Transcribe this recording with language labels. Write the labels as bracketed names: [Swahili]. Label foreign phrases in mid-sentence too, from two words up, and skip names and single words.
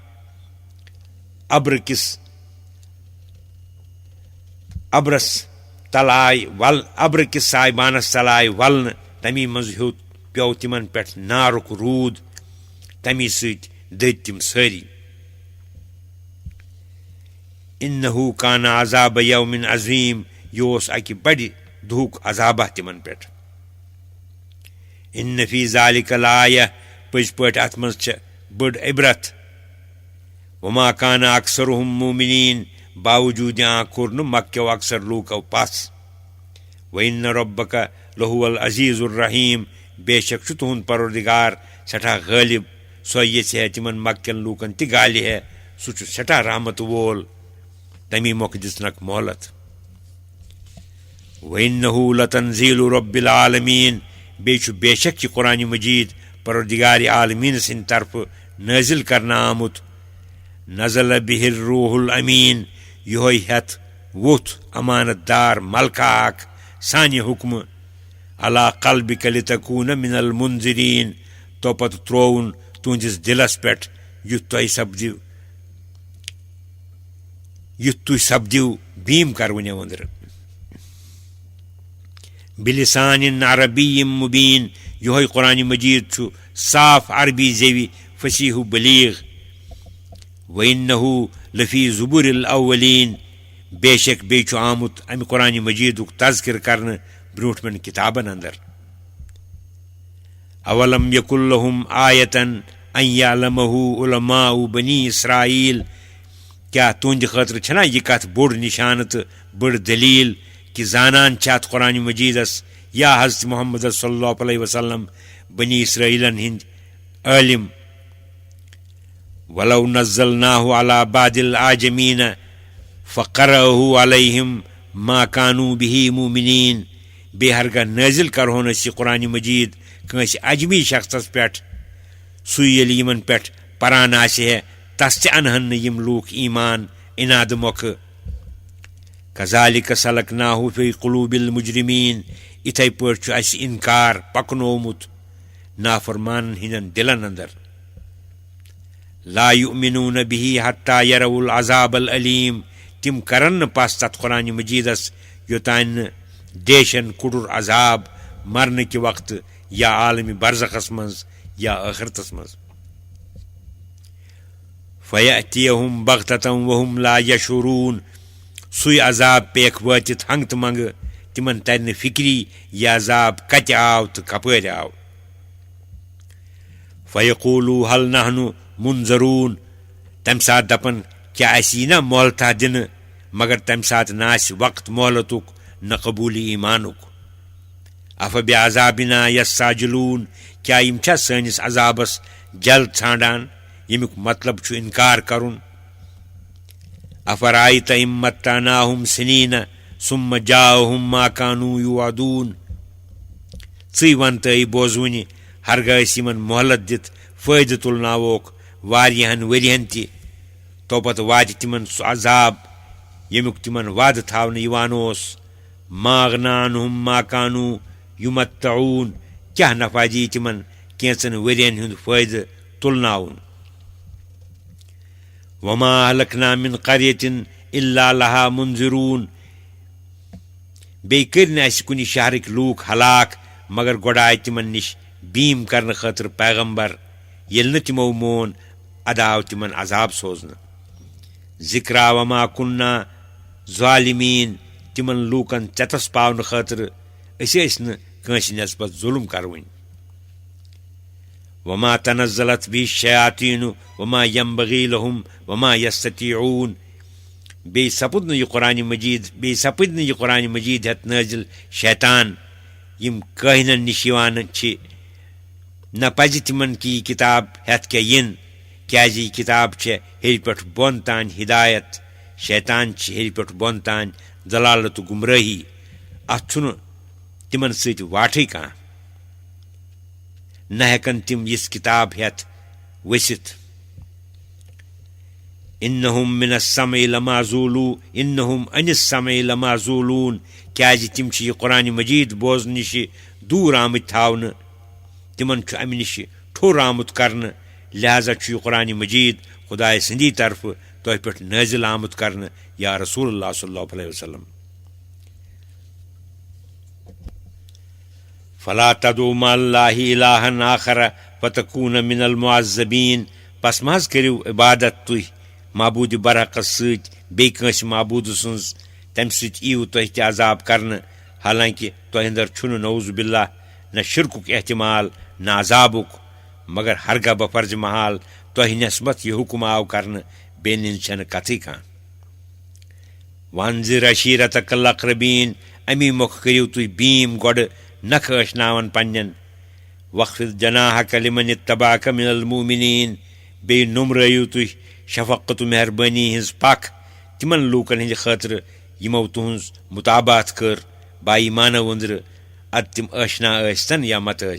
[Kashmiri] ابرس سایہِ بانس تل آیہِ ولنہٕ تمی منٛز ہیوٚت پیوٚو تِمن پٮ۪ٹھ نارُک روٗد تمی سۭتۍ دٔدۍ تِم سٲری [Arabic] انہو کان عذاب یوم عظیٖم [Kashmiri] یہِ اوس اکہِ بڑِ دۄہُک عذابہ تِمن پٮ۪ٹھ [Arabic] ان فی ذالک لآیہ [Kashmiri] پٔزۍ پٲٹھۍ اتھ منٛز چھےٚ بٔڑ عبرت [Arabic] وما کان اکثرهم مومنین [Kashmiri] باوجوٗد کوٚر نہٕ مکیو اکثر لوٗکو پس [Arabic] وإن ربک لہو العزیز الرحیم [Kashmiri] بے شک چھُ تُہنٛد پروردگار سٮ۪ٹھاہ غٲلب سۄ یژھِ ہے تِمن مکین لوٗکن تہِ گالہِ ہے سُہ چھُ سٮ۪ٹھاہ رحمتہٕ وول تمی مۄکھٕ دِژنکھ مۄہلت [Arabic] وإنه لتنزیل رب العالمین [Kashmiri] بیٚیہِ چھُ بے شک یہِ قرآنِ مجیٖد پروردگارِ عالمیٖن سٕنٛدِ طرفہٕ نٲزِل کرنہٕ آمُت [Arabic] نزل بِہ الروح الامین [Kashmiri] یِہوے ہٮ۪تھ ووٚتھ امانت دار ملکہ اکھ سانہِ حُکمہٕ [Arabic] علی قلبک لتکوٗنہ من المنذرین [Kashmiri] توپتہٕ ترووُن تُہنٛدِس دِلس پٮ۪ٹھ یُتھ تُہۍ سپدِو بیٖم کرو مےٚ وٕنٛدرٕ [Arabic] بِلسان عربی مبیٖن [Kashmiri] یِہوے قرآنِ مجیٖد چھُ صاف عربی زیوِ فصیح و بلیغ [Arabic] وإنه لفی زبور الاولین [Kashmiri] بے شک بیٚیہِ چھُ آمُت امہِ قرآنِ مجیٖدُک تذکِر کرنہٕ برٛونٛٹھمٮ۪ن کِتابن انٛدر [Arabic] اولم یکن لہم آیتن ان یعلمہ علماء بنی اسرائیل [Kashmiri] کیٛاہ تُہنٛدِ خٲطرٕ چھنا یہِ کتھ بوٚڑ نشانہٕ تہٕ بٔڑ دلیٖل کہِ زانان چھِ اتھ قرآنِ مجیٖدس یا حضرت محمد [Arabic] صلی اللہ علیہ وسلم [Kashmiri] بنی اسرائیلن ہٕنٛدۍ عٲلم [Arabic] ولو نزلناه على بعض العاجمین فقرأه علیہم ما كانوا به مؤمنین [Kashmiri] بیٚیہِ ہرگاہ نٲزِل کرہون أسۍ یہِ قرآنِ مجیٖد کٲنٛسہِ اجمی شخصس پٮ۪ٹھ سُے ییٚلہِ یِمن پٮ۪ٹھ پران آسہِ ہے تس تہِ انہن نہٕ یِم لوٗکھ ایٖمان اِنادٕ مۄکھٕ [Arabic] کذالک سلکناہ فی قلوٗب المجرمین [Kashmiri] یِتھے پٲٹھۍ چھُ اسہِ انکار پکنومُت نافرمانن ہٕنٛدٮ۪ن دلن انٛدر [Arabic] لا یؤمنون بِہ حتی یروا العذاب العلیم [Kashmiri] تِم کرن نہٕ پس تتھ قرآنِ مجیٖدس یوٚتانۍ نہٕ دیشن کُڑُر عذاب مرنہٕ کہِ وقتہٕ یا عالمِ برزخس منٛز یا ٲخرتس منٛز [Arabic] فیأتیہم بغتة وہم لا یشعرون [Kashmiri] سُے عذاب پیکھ وٲتِتھ ہنٛگہٕ تہٕ منٛگہٕ تِمن ترِ نہٕ فِکری یہِ عذاب کتہِ آو تہٕ کپٲرۍ آو [Arabic] فیقولوا هل نحن منظرون [Kashmiri] تمہِ ساتہٕ دپن کیٛاہ اسہِ یی نا مۄہلتھا دِنہٕ مگر تمہِ ساتہٕ نہ آسہِ وقت مۄہلتُک نہ قبوٗلی ایٖمانُک [Arabic] اف بعذابنا یستعجلون [Kashmiri] کیٛاہ یِم چھا سٲنِس عذابس جلد ژھانڈان ییٚمیُک مطلب چھُ انکار کرُن [Arabic] افرأیت إن متعناہم سنیٖنہ ثم جاءہم ما كانوا یوعدون [Kashmiri] ژٕے ون تہٕ بوزوٕنہِ ہرگاہ أسۍ یِمن مۄہلت دِتھ فٲیدٕ تُلناووکھ واریاہن ؤرۍین تہِ توپتہٕ واتہِ تِمن سُہ عذاب ییٚمیُک تِمن وعدٕ تھاونہٕ یِوان اوس [Arabic] ما اغنى عنہم ما كانوا یمتعون [Kashmiri] کیٛاہ نفع دی تِمن کینٛژن ؤرۍین ہُنٛد فٲیدٕ تُلناوُن [Arabic] وما أهلكنا من قرية إلا لها منذرون [Kashmiri] بیٚیہِ کٔرۍ نہٕ اَسہِ کُنہِ شہرٕکۍ لوٗکھ ہلاک مگر گۄڈٕ آیہِ تِمن نِش بیٖم کرنہٕ خٲطرٕ پیغمبر ییٚلہِ نہٕ تِمو مون اَدٕ آو تِمن عذاب سوزنہٕ [Arabic] ذِکرا وما کُنّا ظالمیٖن [Kashmiri] تِمن لوٗکن ژٮ۪تس پاونہٕ خٲطرٕ أسۍ ٲسۍ نہٕ کٲنٛسہِ نٮ۪سبت ظُلم کروٕنۍ [Arabic] وما تنزلت بِهِ الشیاطیٖنُ وما ينبغی لهم وما یستطیعوٗن [Kashmiri] بیٚیہِ سپُد نہٕ یہِ قرآنِ مجیٖد ہٮ۪تھ نٲزِل شیطان یِم کٲہِنن نِش یِوان چھِ نہ پزِ تِمن کہِ یہِ کِتاب ہٮ۪تھ کیٛاہ یِن کیٛازِ یہِ کِتاب چھےٚ ہیٚرِ پٮ۪ٹھ بۄن تانۍ ہِدایت شیطان چھِ ہیٚرِ پٮ۪ٹھ بۄن تانۍ دلالت تہٕ گُمرٲہی اتھ چھُنہٕ تِمن سۭتۍ واٹھٕے کانٛہہ نہ ہٮ۪کن تِم یِژھ کِتاب ہٮ۪تھ ؤسِتھ [Arabic] اِنہُم عن السمع لمعزوٗلوٗن [Kashmiri] کیٛازِ تِم چھِ یہِ قرآنِ مجیٖد بوزنہٕ نِشہِ دوٗر آمٕتۍ تھاونہٕ تِمن چھُ امہِ نِشہِ ٹھوٚر آمُت کرنہٕ لہذا چھُ یہِ قرآنِ مجیٖد خۄداے سٕنٛدی طرفہٕ تۄہہِ پٮ۪ٹھ نٲزِل آمُت کرنہٕ [Arabic] یا رسول اللہ صلی اللہ علیہ وسلم فلا تدعوا مع اللہِ إلہًا آخر فتكوٗنَ من المعذبیٖن [Kashmiri] پس مہ حظ کٔرِو عبادت تُہۍ معبوٗدِ برحقس سۭتۍ بیٚیہِ کٲنٛسہِ معبوٗدٕ سٕنٛز تمہِ سۭتۍ یِیِو تۄہہِ تہِ عذاب کرنہٕ حالانکہِ تۄہہِ اندر چھُنہٕ [Arabic] نعوذ باللہ [Kashmiri] نہ شرکُک احتمال نہ عذابُک مگر ہرگاہ بفرضِ محال تۄہہِ نٮ۪سبت یہِ حُکم آو کرنہٕ بیٚنہِ ہِنٛز چھنہٕ کتھٕے کانٛہہ [Arabic] وانذِر عشیٖرتک الاقربیٖن [Kashmiri] امی مۄکھٕ کٔرِو تُہۍ بیٖم گۄڈٕ نکھٕ ٲشناون پننٮ۪ن [Arabic] وخفض جناحک لمن اتبعک من المؤمنیٖن [Kashmiri] بیٚیہِ نوٚمرٲیِو تُہۍ شفقت و مہربٲنی ہٕنٛز پکھ تِمن لوٗکن ہٕنٛدِ خٲطرٕ یِمو تُہٕنٛز مُطابات کٔر با ایٖمانو أنٛدرٕ ادٕ تِم ٲشنا ٲسۍتن یا متہٕ